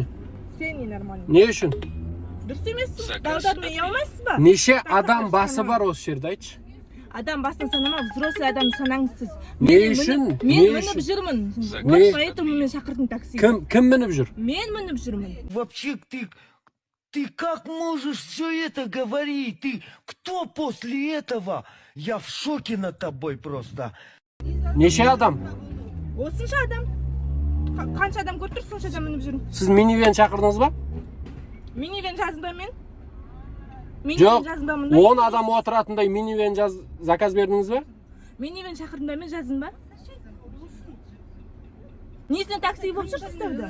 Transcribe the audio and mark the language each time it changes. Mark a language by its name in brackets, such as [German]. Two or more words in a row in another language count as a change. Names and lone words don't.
[Kazakh] Сен [Russian] не нормальный. [Kazakh] Не үшін? Дұрыс емессің. Балдарды үй алмайсыз ба? Неше адам басы бар осы жерде айтшы? Адам басын санама, взрослый адам санаңыз сіз. Не үшін? Мен мініп жүрмін. [Russian] Вот поэтому [Kazakh] мен шақырдым такси. Кім мініп жүр? Мен мініп жүрмін. [Russian] Вообще ты как можешь все это говорить? Ты кто после этого? Я в шоке над тобой просто. [Kazakh] Неше адам? Осынша адам. Қанша адам көріп тұр, сонша адам мініп жүрмін. Сіз минивэн шақырдыңыз ба? Минивэн жаздым ба мен? Жоқ, Минивэн жаздым ба 10 адам отыратындай минивэн заказ бердіңіз ба? Минивэн шақырдым ба мен жаздым ба? Несіне такси болып жүрсіз тәуді?